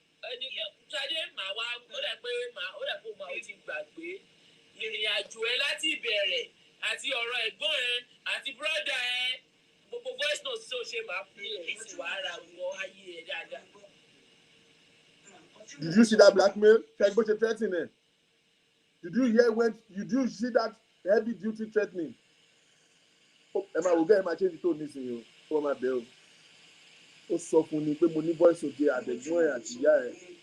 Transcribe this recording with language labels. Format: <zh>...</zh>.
<yo>Ẹni Ṣadé màá wá ó dà pé ó ti gbàgbé ìrìn àjò ẹ láti ìbẹ̀rẹ̀ àti ọ̀rọ̀ ẹ̀gbọ́n ẹ àti bírọ́dà ẹ gbogbo voice note tó ṣe máa fún ẹ̀ sí wàhálà wọ ayé ẹ dáadáa.</yo> <en>Did you see that blackmail?</en> <yo>Ṣé bó ṣe</yo> <en>threatening ẹ̀? Did you see that heavy duty threatening?</en> <yo>Ẹ máa wò gẹ́ ẹ máa change tó nísìnyí o, ó máa bẹ̀ o. Ó sọ fún ni pé mo ní voice òde àdẹ̀gbọ́n ẹ̀ àti ìyá ẹ̀.</yo>